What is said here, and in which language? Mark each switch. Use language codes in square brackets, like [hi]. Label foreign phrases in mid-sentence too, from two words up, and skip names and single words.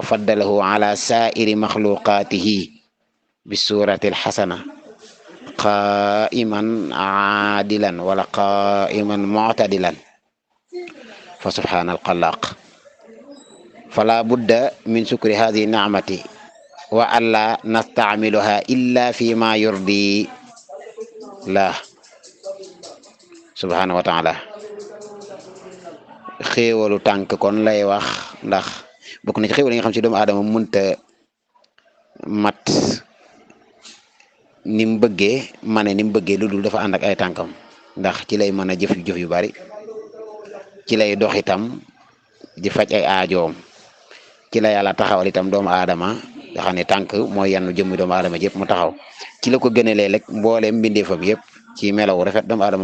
[ar] فضله على سائر مخلوقاته بالصورة الحسنة قائما عادلا ولا قائما معتدلا فسبحان الخلاق فلا بد من شكر هذه النعمة وألا نستعملها إلا فيما يرضي الله سبحانه وتعالى [wo] xéewalu tànk kon lay wax ndax bokk na ci xéewal yi nga xam ci doomu aadama mënta mat ni mu bëggee lu dul dafa ànd ak ay tànkam ndax ci lay mën a jëf yu bari ci lay dox itam di faj ay aajoom ci la yàlla taxawal itam doomu aadama nga xam ne tànk mooy yannu jëmmi doomu aadama yëpp mu taxaw ci la ko gënalee rek mbooleem mbindeefam yëpp ci melaw rafet doomu aadama